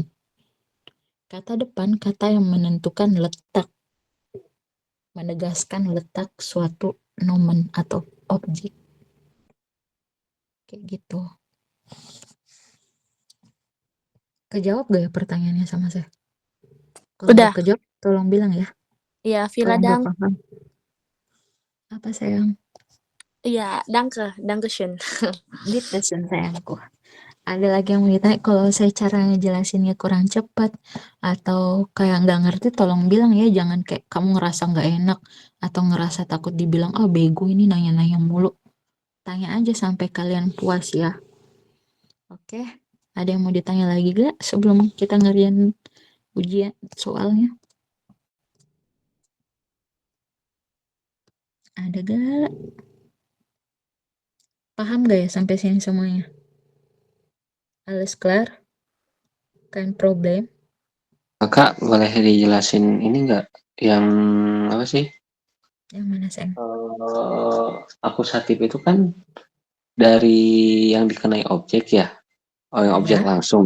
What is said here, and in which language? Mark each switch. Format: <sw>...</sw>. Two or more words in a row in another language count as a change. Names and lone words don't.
<id>Kata depan, kata yang menentukan letak, menegaskan letak suatu nomen atau objek. Kayak gitu. Kejawab gak ya pertanyaannya sama saya? Kalau Udah. gak kejawab, tolong bilang ya. Iya, Kalau</id> <de>vielen</de> <id>nggak</id> <de>Dank.</de> <id>paham. Apa sayang? Iya,</id> <de>danke schön.</de> <id>Bitteschön sayangku. Ada lagi yang mau ditanya, kalau saya cara ngejelasinnya kurang cepat atau kayak nggak ngerti, tolong bilang ya, jangan kayak kamu ngerasa nggak enak atau ngerasa takut dibilang, ah bego ini nanya-nanya mulu. Tanya aja sampai kalian puas ya. Oke, ada yang mau ditanya lagi gak sebelum kita ngerian ujian soalnya? Ada gak? Paham gak ya sampai sini semuanya?</id> <de>Alles klar?</de> <id>Kan problem? Kakak boleh dijelasin ini nggak? Yang apa sih? Yang mana sayang? Akusatif itu kan dari yang dikenai objek ya, yang objek Ya. langsung.</id>